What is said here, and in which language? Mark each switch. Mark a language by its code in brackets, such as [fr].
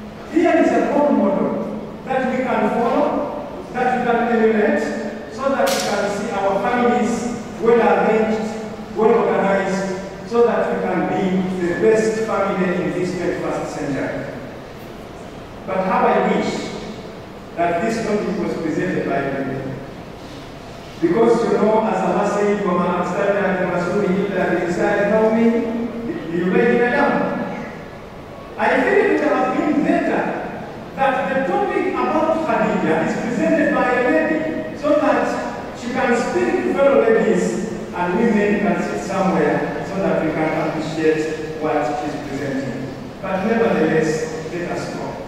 [en] Here is a role model that we can follow, that we can emulate, so that we can see our families well arranged, well organized, so that we can be the best family in this 21st century. But how I wish that this topic was presented by me. Because you know, as Allah said, [ar] وَمَا أَرْسَلْنَا مِن رَّسُولٍ إِلَّا بِلِسَانِ قَوْمِهِ لِيُبَيِّنَ لَهُمْ. [en] I think it would have been better that the topic about Khadija is presented by a lady, so that she can speak to fellow ladies and women can sit somewhere so that we can appreciate what she's presenting. But nevertheless, let us go.